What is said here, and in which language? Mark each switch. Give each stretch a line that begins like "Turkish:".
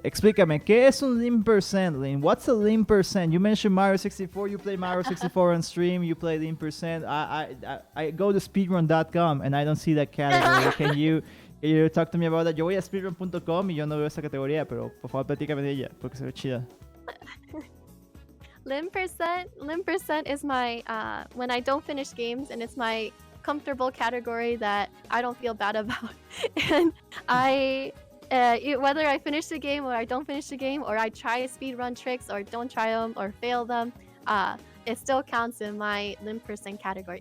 Spanish: Explícame, ¿qué es un Lim percent, Lin?
English: What's a Lim percent? You mentioned Mario 64, you play Mario 64 on stream, you play Lim percent. I go to speedrun.com and I don't see that category. Can you talk to me about that?
Spanish: Yo voy a speedrun.com y yo no veo esa categoría, pero por favor platícame de ella, porque se ve chida.
English: Lim percent is my when I don't finish games, and it's my comfortable category that I don't feel bad about. And whether I finish the game or I don't finish the game, or I try speedrun tricks or don't try them or fail them, it still counts in my lim percent category.